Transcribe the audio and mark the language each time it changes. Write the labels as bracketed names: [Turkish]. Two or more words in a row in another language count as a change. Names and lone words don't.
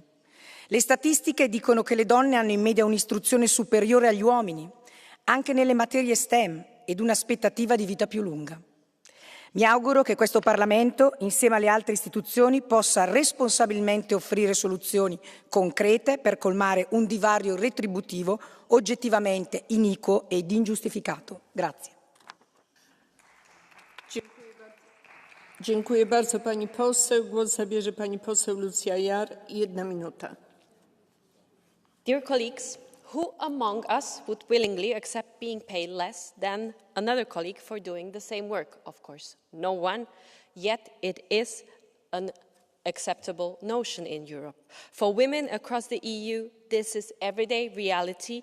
[Italian] Le statistiche dicono che le donne hanno in media un'istruzione superiore agli uomini, anche nelle materie STEM, ed un'aspettativa di vita più lunga. Mi auguro che questo Parlamento, insieme alle altre istituzioni, possa responsabilmente offrire soluzioni concrete per colmare un divario retributivo oggettivamente iniquo ed ingiustificato. Grazie. [Polish] Dziękuję bardzo pani poseł. Głos zabierze pani poseł Lucja Jar. 1 minuta. [English] Dear colleagues, who among us would willingly accept being paid less than another colleague for doing the same work? Of course, no one, yet it is an acceptable notion in Europe. For women across the EU, this is everyday reality.